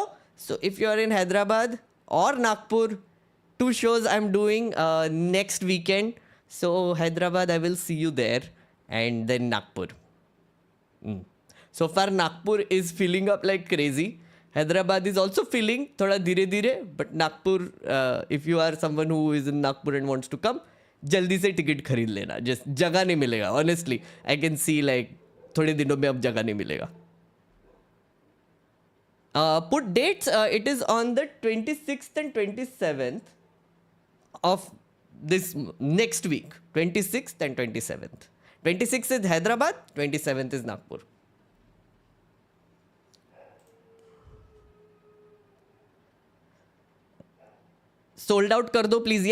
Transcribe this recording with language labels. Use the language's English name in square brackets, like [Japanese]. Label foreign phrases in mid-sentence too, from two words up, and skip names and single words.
[English] So, if you are in Hyderabad or Nagpur, 2 shows I'm doing next weekend. So, Hyderabad, I will see you there, and then Nagpur. So far, Nagpur is filling up like crazy. Hyderabad is also filling, [Hindi] थोड़ा धीरे धीरे, [English] but Nagpur, if you are someone who is in Nagpur and wants to come, [Hindi] जल्दी से ticket खरीद लेना. Just जगह नहीं मिलेगा. [English] Honestly, I can see like [Hindi] थोड़े दिनों में अब जगह नहीं मिलेगा. [English] Put dates. It is on the 26th and 27th of this next week. 26th and 27th. 26th is Hyderabad, 27th is Nagpur. Sold out [Hindi] कर दो, please.